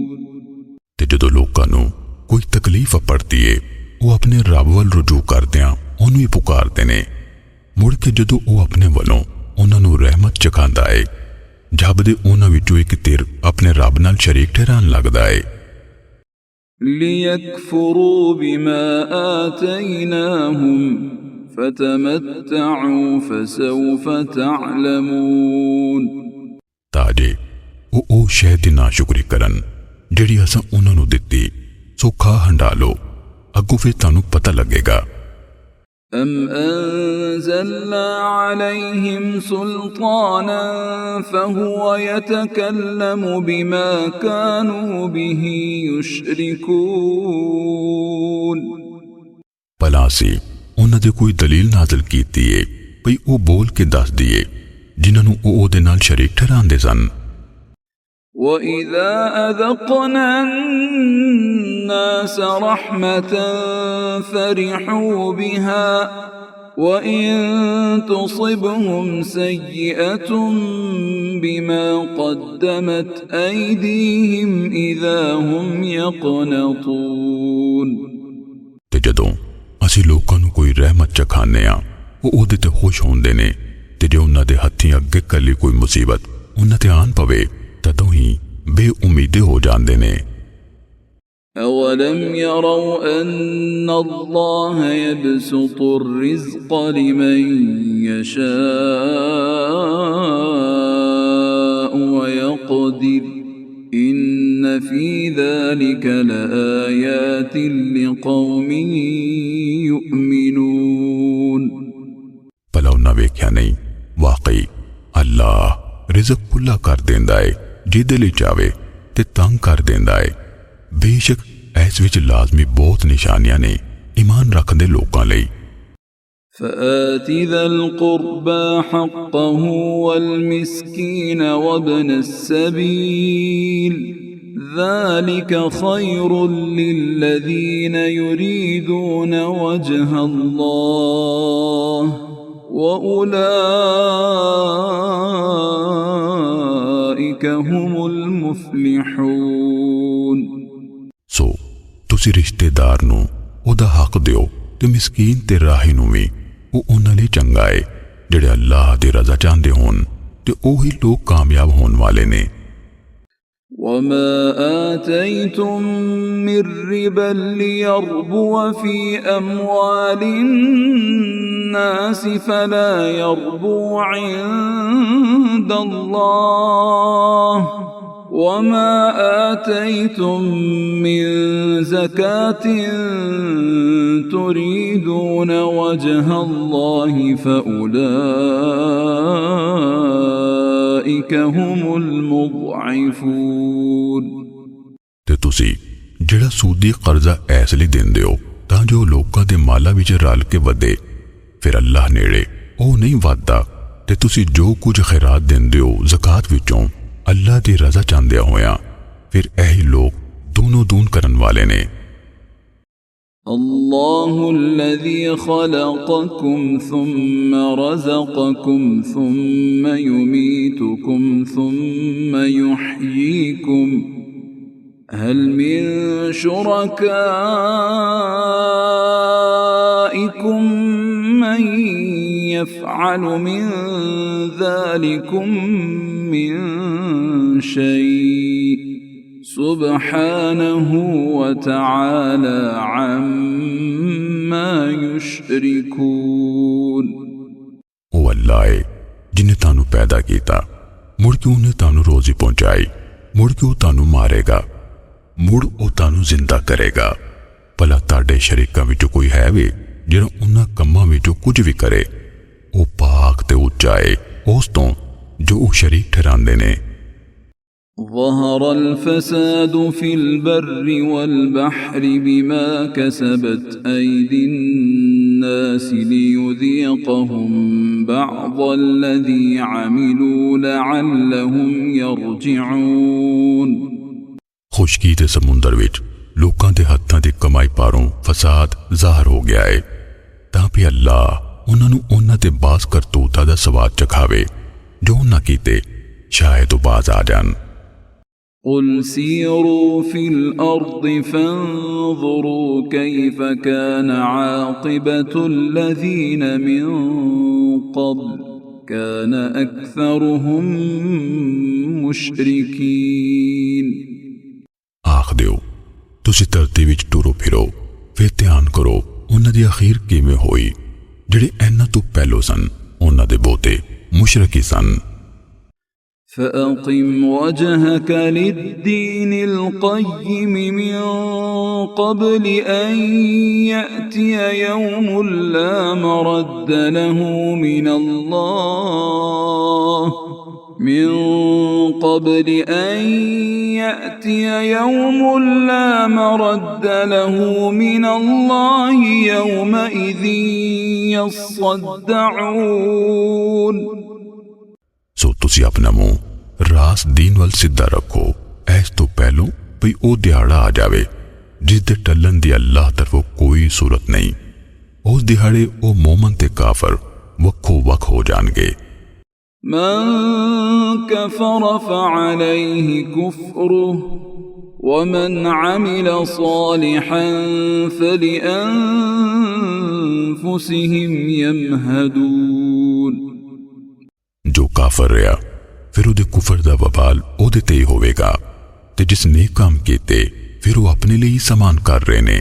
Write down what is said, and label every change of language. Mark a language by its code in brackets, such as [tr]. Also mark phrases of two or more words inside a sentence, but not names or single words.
[pa] تے جدوں لوکاں نوں کوئی تکلیف پڑتی ہے وہ اپنے رب ول رجوع کردیاں انہیں پکاردے نیں، مڑ کے جدوں وہ اپنے ولوں انہاں نوں رحمت چکھاندا ہے جبدے انہاں وچوں اک تِر اپنے رب نال شریک ٹھہران لگدا ہے. [ar] ليكفروا بما آتيناهم فتمتعوا فسوف تعلمون. [pa] تاجے وہ شے دی ناشکری کرن جہڑی اساں انہاں نوں دتی، سو کھا ہنڈالو اگوں پھر تہانوں پتا لگےگا. [ar] أم أنزلنا عليهم سلطانا فهو يتكلم بما كانوا به يشركون. [pa] بھلاسی انہاں دے کوئی دلیل نازل کیتی ہے بھئی وہ بول کے دس دئے جنہاں نوں وہ اوہدے نال شریک ٹھہراندے سن. [ar] وإذا أذقنا الناس رحمة فرحوا بها وإن تصبهم سيئة بما قدمت أيديهم إذا هم يقنطون. [pa] تے جدوں اسیں لوکاں نوں کوئی رحمت چکھانے آ وہ اوہدے تے خوش ہوندے نیں، تے جے انہاں دے ہتھیں اگے کلی کوئی مصیبت انہاں تے آن پوے تدوں ہی بےامیدے ہو جاندے نیں. [ar] أولم يروا أن الله يبسط الرزق لمن يشاء ويقدر إن في ذلك لآيات لقوم يؤمنون. [pa] بھلا انہاں ویکھیا نہیں واقعی اللہ رزق کھلا کر دیندا ہے جہدے لئی چاہے تے تنگ کر دیندا ہے. بےشک اس وچ لازمی بہت نشانیاں نیں ایمان رکھدے لوکاں لئی. [ar] فآت ذا القربى حقه والمسكين وابن السبيل ذلك خير للذين يريدون وجه الله وأولئك هم المفلحون। [pa] سو تسی رشتہ دار نو اودا حق دیو تے مسکین تے راہی نو بھی وہ انہاں لئی چنگا ہے جہڑے اللہ دی رضا چاہندے ہون تے اوہی لوگ کامیاب ہونے والے نیں. [ar] وما آتيتم من ربا ليربو في أموال الناس فلا يربو عند الله وما آتيتم من زكاة تريدون وجه الله فأولئك هم المضعفون। [pa] تے تسی جہڑا سودی قرضہ ایس لئی دندے ہو تاں جو لوکاں دے مالا وچ رل کے ودھے، پھر اللہ نیڑے اوہ نہیں ودھدا. تے تسی جو کجھ خیرات دندے ہو زکات وچوں اللہ دی رضا چاہندیا ہویا، پھر ایہی لوگ دونوں دون کرن والے نیں. [ar] الله الذي خلقكم ثم رزقكم ثم يميتكم ثم يحييكم هل من شركائكم من يفعل من ذلكم من شيء سبحانه وتعالى عما يشركون. [pa] او اللہ ہے جنہیں تانو پیدا کیتا، مڑ کے انہیں تانو روزی پہنچائی، مڑ کے وہ تانو مارےگا، مڑ وہ تانو زندہ کرےگا. بھلا تاڈے شریکاں وچوں کوئی ہے وے جہڑا انہاں کماں وچوں کجھ بھی کرے? وہ پاک تے اچا ہے اس تو جو وہ شریک ٹھہراندے نیں. [ar] ظهر الفساد في البر والبحر بما كسبت أيدي الناس ليذيقهم بعض الذي عملوا لعلهم يرجعون। [pa] خشکی تے سمندر وچ لوکاں دے ہتھاں دی کمائی پاروں فساد ظاہر ہو گیا ہے، تاں بھی اللہ انہاں نوں انہاں دے باس کرتوتاں دا سواد چکھاوے جو انہاں کیتے، شاید وہ باز آ جان. [ar] قل سيروا في الأرض فانظروا كيف كان عاقبة الذين من قبل كان أكثرهم مشركين। [pa] آکھ دیو تسی دھرتی وچ ٹرو پھرو، پھر دھیان کرو انہاں دی اخیر کویں ہوئی. جہڑے انہاں تو پہلو سن انہاں دے بہتے مشرکی سن. [ar] فأقم وجهك للدين القيم من قبل أن يأتي يوم لا مرد له من الله من قبل أن يأتي يوم لا مرد له من الله يومئذ يصدعون। [pa] سو تسی اپنا منہ راس دین وال سیدھا رکھو ایس تو پہلو بھئی او دیہاڑا آ جاوے جس دے ٹلن دی اللہ طرفوں کوئی صورت نہیں. اس دیہاڑے او مومن تے کافر وکھو وکھ ہو جانگے. [ar] من كفر فعليه كفره ومن عمل صالحا فلأنفسهم يمهدون. [pa] جو کافر رہا پھر اوہدے کفر دا وبال اوہدے تے ہی ہووےگا، تے جس نیک کام کیتے پھر وہ اپنے لئی سمان کر رہے نیں.